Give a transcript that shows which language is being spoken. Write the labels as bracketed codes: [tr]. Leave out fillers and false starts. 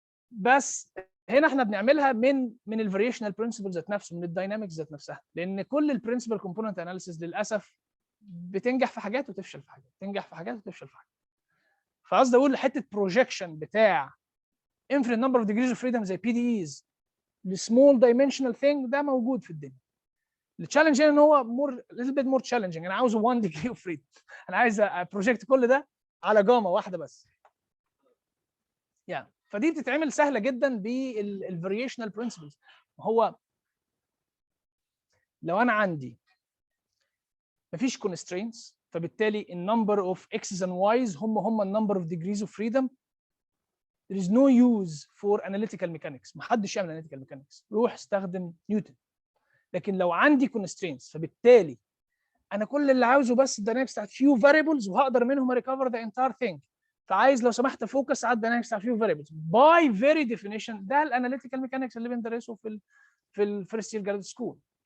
[ar] بس هنا احنا بنعملها من الفاريشنال برنسبل ذات نفسه، من الداينامكس ذات نفسها، لان كل البرنسبل كومبوننت اناليسيس للاسف بتنجح في حاجات وتفشل في حاجات، تنجح في حاجات وتفشل في حاجات. فقصدي اقول حته بروجكشن بتاع [en] infinite number of degrees of freedom [ar] زي بي دي ايز لسمول دايمنشنال ثينج، ده موجود في الدنيا. التشالنج هنا ان هو [en] little bit more challenging. [ar] انا عاوز [en] 1 degree of freedom، [ar] انا عايز بروجكت كل ده على جاما واحده بس. يعني فدي بتتعمل سهله جدا بالفاريشنال برنسبلز. هو لو انا عندي مفيش constraints، فبالتالي النمبر اوف [en] x's and y's [ar] هم النمبر اوف [en] degrees of freedom. there is no use for analytical mechanics. [ar] ما حدش يعمل [en] analytical mechanics، [ar] روح استخدم نيوتن. لكن لو عندي constraints، فبالتالي انا كل اللي عاوزه بس الداينامكس بتاعت few variables، وهقدر منهم [en] recover the entire thing. [ar] فعايز لو سمحت فوكس على الداينامكس بتاعت few variables [en] by very definition. [ar] ده الاناليتيكال ميكانكس اللي بندرسه في الفيرست يير جراد سكول.